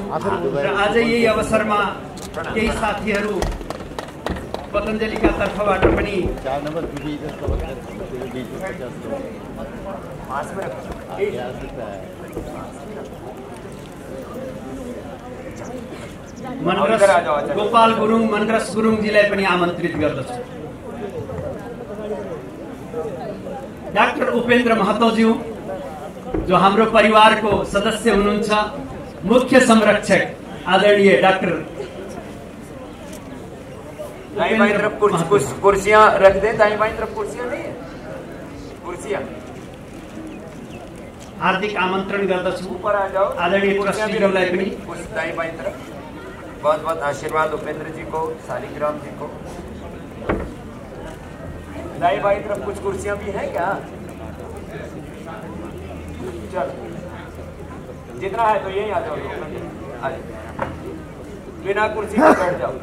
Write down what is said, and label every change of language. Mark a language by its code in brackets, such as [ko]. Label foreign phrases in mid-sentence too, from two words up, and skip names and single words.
[ne] र आज यही अवसरमा केही साथीहरू पतञ्जलिका तर्फबाट पनि गोपाल गुरुङ मनरस गुरुङजीलाई पनि आमन्त्रित गर्दछु। डाक्टर उपेन्द्र महतोज्यू जो हाम्रो परिवारको सदस्य हुनुहुन्छ, मुख्य संरक्षक आदरणीय डाक्टर [hi] कुर्सियां रख दे। दाई बाई तरफ कुर्सियां नहीं है, कुर्सियां [ne] हार्दिक आमन्त्रण गर्दछु। [hi] ऊपर आ जाओ। [ne] आदरणीय ट्रस्टीज्यूलाई पनि [hi] दाई बाई तरफ बहुत बहुत आशीर्वाद उपेंद्र जी को, शालिग्राम जी को। दाई बाई तरफ कुछ कुर्सियां भी हैं क्या? चलो जितना है तो यही आ जाओ, बिना कुर्सी पर बैठ जाओ।